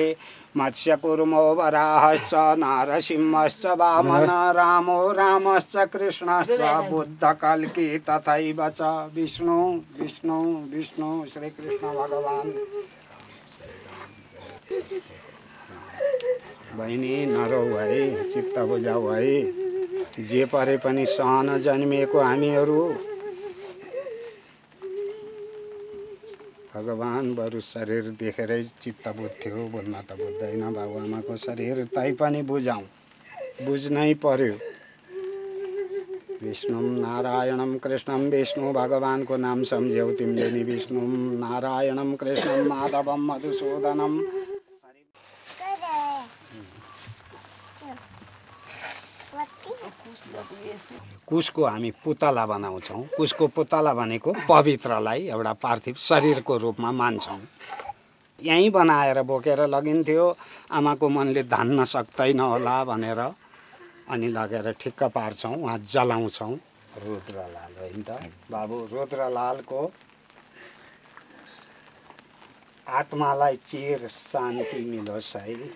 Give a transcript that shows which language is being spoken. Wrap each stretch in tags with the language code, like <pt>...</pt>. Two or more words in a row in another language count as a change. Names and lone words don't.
<sa>मत्स्यकूर्मो वराहश्च नारसिंहश्च वामन रामो रामश्च कृष्णश्च बुद्धकल्की तथैव च विष्णु विष्णु विष्णु श्री कृष्ण भगवान।</sa> <ne>बहिनी नरौ है, चित्त बुझाऊ है, जे परे पनि सहन जन्मिएको हामीहरू भगवान बरु शरीर देखेरै चित्त बुझ्थ्यो, बोल्न त बुझ्दैन बाबुआमाको शरीर, तैपनि बुझाउँ, बुझ्नै पर्यो।</ne> <sa>विष्णु नारायणम कृष्णम,</sa> <ne>विष्णु भगवानको नाम सम्झ्यौ तिमीले नि,</ne> <sa>विष्णु नारायणम कृष्णम माधवम मधुसूदनम।</sa> <ne>कुशको हामी पुतला बनाउँछौँ। कुशको पुतला भनेको पवित्रलाई एउटा पार्थिव शरीरको रूपमा मान्छौँ। यहीँ बनाएर बोकेर लगिन्थ्यो, आमाको मनले धान्न सक्दैन होला भनेर, अनि लगेर ठिक्क पार्छौँ, वहाँ जलाउँछौँ। रुद्रलाल होइन त बाबु, रुद्रलालको आत्मालाई चिर शान्ति मिलोस् है।</ne>